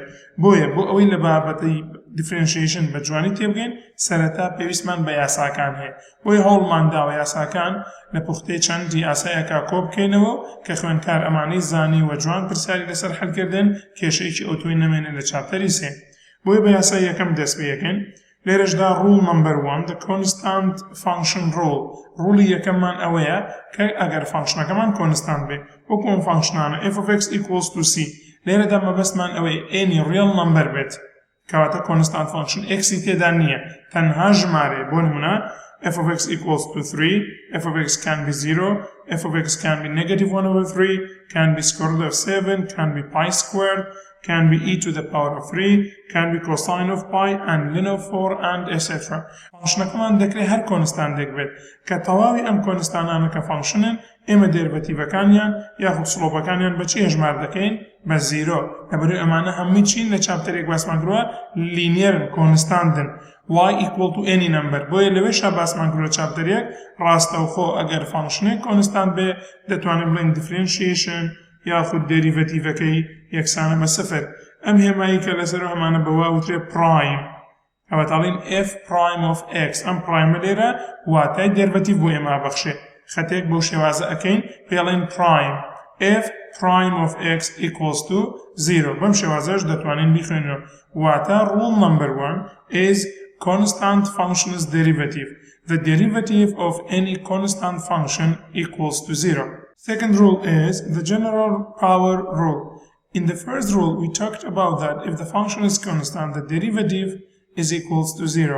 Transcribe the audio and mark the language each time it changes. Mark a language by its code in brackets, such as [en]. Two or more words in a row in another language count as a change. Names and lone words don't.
[ckb] بۆیە بۆ ئەوەی لە بابەتی differentiation بە جوانی تێبگەین سەرەتا پێویستمان بە یاساکان هەیە. بۆیە هەوڵمان داوە یاساکان لە پوختەی چەندی ئاسایەکە کۆ بکەینەوە کە خوێندکار ئەمانەی زانی و جوان پرسیاری لەسەر حەلکردن کێشەیەکی ئۆتۆی نەمێنێت لە چاپتەری 3. بۆیە بە یاسای یەکەم دەست پێەکەین. [en] لێرەشدا rule number 1 the constant function rule. [ckb] ڕوڵی یەکەممان ئەوەیە کە ئەگەر فانکشنەکەمان کۆنستانت بێ وەکو ئەم فانکشنانە [en] f of x equals to c. [ckb] لێرەدا مەبەستمان ئەوەی [en] any real number [ckb] بێت کەواتە [en] constant function [ckb] x تێدا نییە، تەنها ژمارە. بۆ نمونە [en] f of x equals to 3, f of x can be 0, f of x can be negative 1/3, can be square root of 7, can be pi squared, can be e to the power of 3, can be cosine of pi and ln of 4 and etc. [ckb] فانکشنەکەمان دەکرێت هەر کۆنستانتێک بێت کە تەواوی ئەم کۆنستانانە کە فانکشنن ئێمە دێرڤەتیڤەکانیان یاخود سلۆپەکانیان بە چی هەژمار دەکەین؟ بە 0. لەبەرەوەی ئەمانە هەمووی چین لە چاپتەرێک باسمان کردووە لینیەرن، کۆنستانتن، [en] y equal to any number. [ckb] بۆیە لەوێشا باسمان کردووە چاپتەرێک ڕاستەوخۆ ئەگەر فانکشنێک کۆنستانت بێ دەتوانین بڵێن differentiation یاخود دێریڤەتیڤەکەی یەکسانە بە 0. ئەم هێمایی کە لەسەر هەمانە بەوا وترێ پرایم، ئەوەتاڵین [en] f prime of x. [ckb] ئەم پرایمە لێرە واتای دێرڤەتیڤ بۆ ئێمە بەخشێ. خەتێک بەو شێوازە ئەەکەین پێڵێن [en] prime f prime of x equals to 0. [ckb] بەم شێوازەش دەتوانین بیخوێنەوە. [en] واتە rule number 1 is constant function's derivative. The derivative of any constant function equals to 0. Second rule is the general power rule. In the first rule, we talked about that if the function is constant, the derivative is equals to 0.